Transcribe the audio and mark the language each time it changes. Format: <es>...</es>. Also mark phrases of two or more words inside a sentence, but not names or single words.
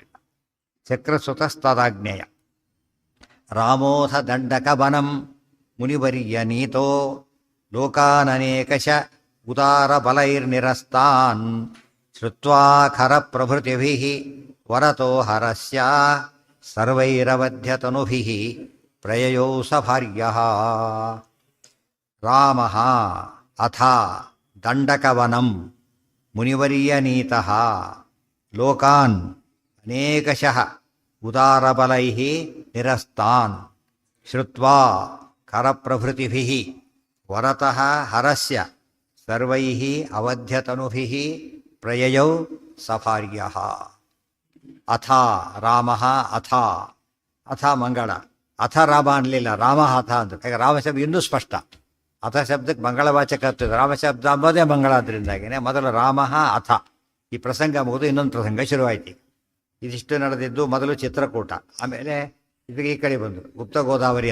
<sa>ಚಕ್ರಸುತಸ್ತದಾಜ್ಞೆಯ ರಾಮೋಥ ದಂಡಕ ವನಂ ಮುನಿವರ್ಯನೀತೋ ಲೋಕಾನನೇಕಶ ಉದಾರ ಬಲೈರ್ನಿರಸ್ತಾನ್ ಶ್ರುತ್ವಾ ಖರ ಪ್ರಭೃತಿಭಿಃ ವರತೋ ಹರಸ್ಯ ಸರ್ವೈರವಧ್ಯತನುಭಿಃ ಪ್ರಯಯೌ ಸ ಭಾರ್ಯಃ. ರಾಮಃ ಅಥ ದಂಡಕವನಂ ಮುನಿವರ್ಯನೀತಃ ಲೋಕಾನ್ ಅನೇಕಶಃ ಉದಾರಬಲೈಃ ನಿರಸ್ತಾನ್ ಶ್ರುತ್ವಾ ಖರಪ್ರಭೃತಿಭಿಃ ವರತಃ ಹರಸ್ಯ ಸರ್ವೈಃ ಅವಧ್ಯತನುಭಿಃ ಪ್ರಯಯೌ ಸ ಭಾರ್ಯಃ. ಅಥ ರಾಮಃ ಅಥ.</sa> <kn>ಅಥ ಮಂಗಳ. ಅಥ ರಾಮ ಅನ್ನಲಿಲ್ಲ, ರಾಮ ಅಥ ಅಂದರು. ಯಾಕೆ ರಾಮಶಬ್ದ ಇನ್ನೂ ಸ್ಪಷ್ಟ. ಅಥ ಶಬ್ದಕ್ಕೆ ಮಂಗಳವಾಚಕ ಆಗ್ತದೆ. ರಾಮಶಬ್ದ ಅಂಬೋದೇ ಮಂಗಳ. ಅದರಿಂದಾಗಿನೇ ಮೊದಲು</kn> <sa>ರಾಮಃ ಅಥ.</sa> <kn>ಈ ಪ್ರಸಂಗ ಮುಗಿದು ಇನ್ನೊಂದು ಪ್ರಸಂಗ ಶುರುವಾಯಿತು. ಇದಿಷ್ಟು ನಡೆದಿದ್ದು ಮೊದಲು ಚಿತ್ರಕೂಟ, ಆಮೇಲೆ ಇದಕ್ಕೆ ಈ ಕಡೆ ಬಂದರು ಗುಪ್ತ ಗೋದಾವರಿ.</kn>